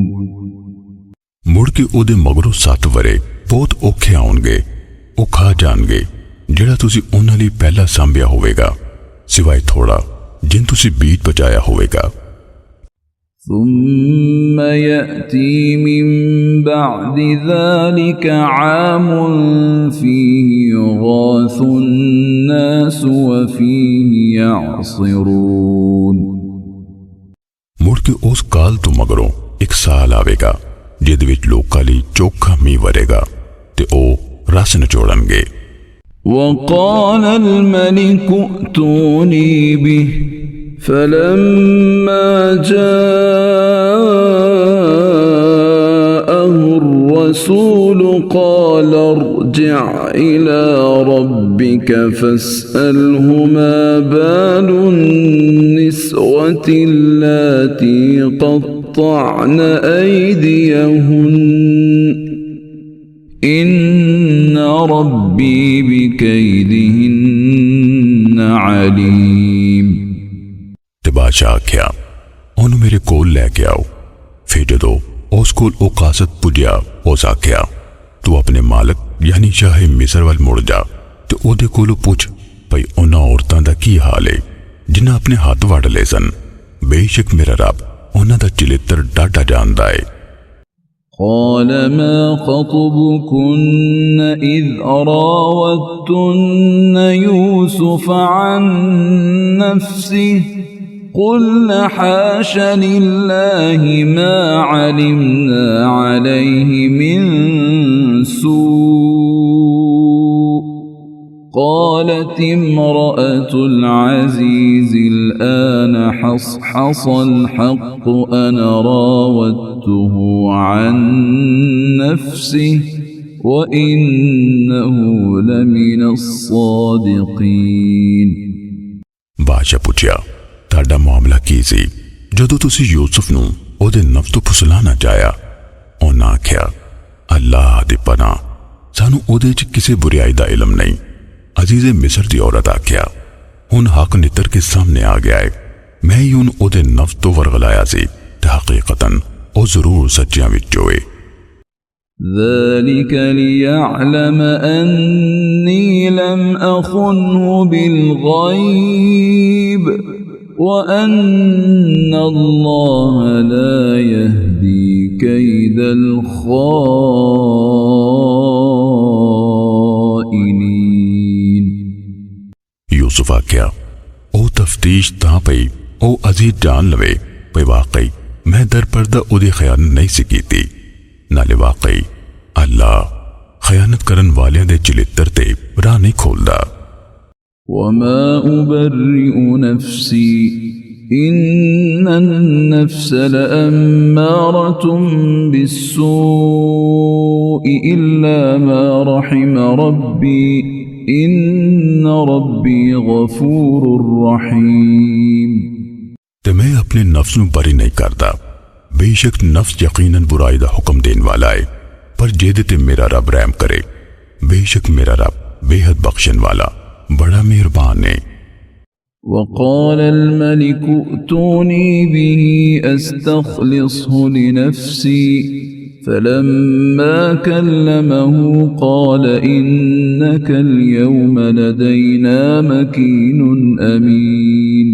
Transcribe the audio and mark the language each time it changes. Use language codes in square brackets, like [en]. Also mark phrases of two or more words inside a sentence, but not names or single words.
[pa] ਮੁੜ ਕੇ ਓਦੇ ਮਗਰੋਂ 7 ਵਰੇ ਬਹੁਤ ਔਖੇ ਆਉਣਗੇ, ਓ ਖਾ ਜਾਣਗੇ ਜਿਹੜਾ ਤੁਸੀਂ ਉਹਨਾਂ ਲਈ ਪਹਿਲਾਂ ਸਾਂਭਿਆ ਹੋਵੇਗਾ, ਸਿਵਾਏ ਥੋੜਾ ਜਿਨ ਤੁਸੀਂ ਬੀਜ ਬਚਾਇਆ ਹੋਵੇਗਾ। [ar] ثم يأتي من بعد ذلك عام فيه يغاث الناس وفيه يعصرون। [pa] ਮੁੜ ਕੇ ਉਸ ਕਾਲ ਤੋਂ ਮਗਰੋਂ ਇੱਕ ਸਾਲ ਆਵੇਗਾ ਜਿਹਦੇ ਵਿੱਚ ਲੋਕਾਂ ਲਈ ਚੋਖਾ ਮੀਂਹ ਵਰੇਗਾ ਤੇ ਉਹ ਰਸ ਨਿਚੋੜਨਗੇ। [ar] وقال الملك ائتوني به فلما جاءه الرسول قال ارجع إلى ربك فاسأله ما بال النسوة اللاتي قطعن أيديهن إن ربي بكيدهن عليم। [pa] ਤੇ ਬਾਦਸ਼ਾਹ ਆਖਿਆ ਓਨੂੰ ਮੇਰੇ ਕੋਲ ਲੈਕੇ ਆਓ। ਫਿਰ ਜਦੋਂ ਉਸ ਕੋਲ ਓ ਕਾਸਦ ਪੁੱਜਿਆ, ਉਸ ਆਖਿਆ ਤੂ ਅਪਣੇ ਮਾਲਕ ਯਾਨੀ ਸ਼ਾਹ ਮਿਸਰ ਵੱਲ ਮੁੜ ਜਾ ਤੇ ਓਦੇ ਕੋਲੋਂ ਪੁੱਛ ਭਈ ਉਨ੍ਹਾਂ ਔਰਤਾਂ ਦਾ ਕੀ ਹਾਲ ਹੈ ਜਿਨ੍ਹਾਂ ਅਪਣੇ ਹੱਥ ਵੱਢ ਲੇ ਸਨ। ਬੇਸ਼ਕ ਮੇਰਾ ਰੱਬ ਉਨ੍ਹਾਂ ਦਾ ਚਲਿੱਤਰ ਡਾਢਾ ਜਾਣਦਾ ਹੈ। [ar] قال ما خطبكن إذ راوتن يوسف عن نفسه قلنا حاش لله ما علمنا عليه من سوء قالت امرأة العزيز الآن حصحص الحق أنا راودته عن نفسه وإنه لمن الصادقين। [pa] ਬਾਦਸ਼ਾਹ ਪੁੱਛਿਆ ਤਾਡਾ ਮਾਮਲਾ ਕੀ ਸੀ ਜਦੋਂ ਤੁਸੀ ਯੂਸੁਫ਼ ਨੂੰ ਓਦੇ ਨਫ਼ਸ ਤੋ ਫੁਸਲਾਣਾ ਚਾਹਿਆ। ਉਨ੍ਹਾਂ ਆਖਿਆ ਅੱਲਾਹ ਦੀ ਪਨਾਹ ਸਾਨੂੰ ਓਦੇ ਚ ਕਿਸੀ ਬੁਰਾਈ ਦਾ ਇਲਮ ਨਹੀਂ। ਅਜ਼ੀਜ਼ੇ ਮਿਸਰ ਦੀ ਔਰਤ ਆਖਿਆ ਹੁਣ ਹੱਕ ਨਿਤਰ ਕੇ ਸਾਹਮਣੇ ਆ ਗਿਆ ਹੈ, ਮੈਂ ਹੀ ਹੁਣ ਓਦੇ ਨਫ਼ਸ ਤੋ ਵਰਗਲਾਇਆ ਸੀ ਤੇ ਹਕੀਕਤਨ ਓ ਜ਼ਰੂਰ ਸੱਚਿਆਂ ਵਿਚੋਂ ਹੈ। [ar] ذلك ليعلم أني لم أخنه بالغيب وأن الله لا يهدي كيد الخائنين। [pa] ਯੂਸੁਫ਼ ਆਖਿਆ, ਓ ਤਫ਼ਤੀਸ਼ ਤਾਂ ਪਈ ਓ ਅਜ਼ੀਜ਼ ਜਾਣ ਲਵੇ ਪਈ ਵਾਕਈ ਮੈਂ ਦਰਪਰਦਾ ਉਦੀ ਖ਼ਯਾਨਤ ਨਹੀਂ ਸੀ ਕੀਤੀ, ਨਾਲੇ ਵਾਕਈ ਅੱਲਾਹ ਖ਼ਯਾਨਤ ਕਰਨ ਵਾਲਿਆਂ ਦੇ ਚਲਿੱਤਰ ਤੇ ਰਾਹ ਨਹੀਂ ਖੋਲ੍ਹਦਾ। [ar] وما أبرئ نفسي إن النفس لأمارة بالسوء إلا ما رحم ربي إن ربي غفور رحيم. [pa] ਤੇ ਮੈਂ ਅਪਣੇ ਨਫ਼ਸ ਮੇਂ ਬਰੀ ਨਹੀਂ ਕਰਤਾ, ਬੇਸ਼ਕ ਨਫ਼ਸ ਯਕੀਨਨ ਬੁਰਾਈ ਦਾ ਹੁਕਮ ਦੇਣੇ ਵਾਲਾ ਹੈ, ਪਰ ਜੇਦੇ ਤੇ ਮੇਰਾ ਰੱਬ ਰਹਿਮ ਕਰੇ, ਬੇਸ਼ਕ ਮੇਰਾ ਰੱਬ ਬੇਹੱਦ ਬਖ਼ਸ਼ਣ ਵਾਲਾ ਬੜਾ ਮਿਹਰਬਾਨ ਹੈ। [ar] وقال الملك ائتوني به أستخلصه لنفسي فلما كلمه قال إنك اليوم لدينا مكين أمين.